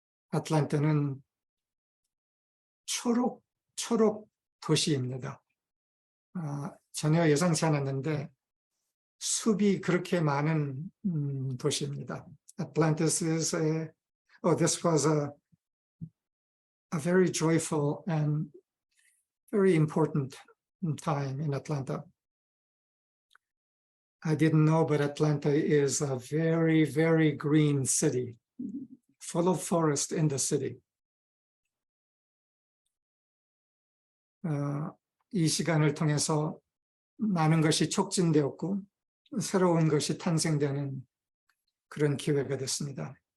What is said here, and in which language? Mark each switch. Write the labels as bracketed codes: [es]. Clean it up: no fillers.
[ko] 아틀란타는 초록 도시입니다. 전혀 예상치 않았는데 숲이 그렇게 많은 도시입니다. [en] Atlantis is this was a very joyful and very important time in Atlanta. I didn't know, but Atlanta is a very, very green city, full of forest in the city. [ko] 이 시간을 통해서 많은 것이 촉진되었고 새로운 것이 탄생되는 그런 기회가 됐습니다.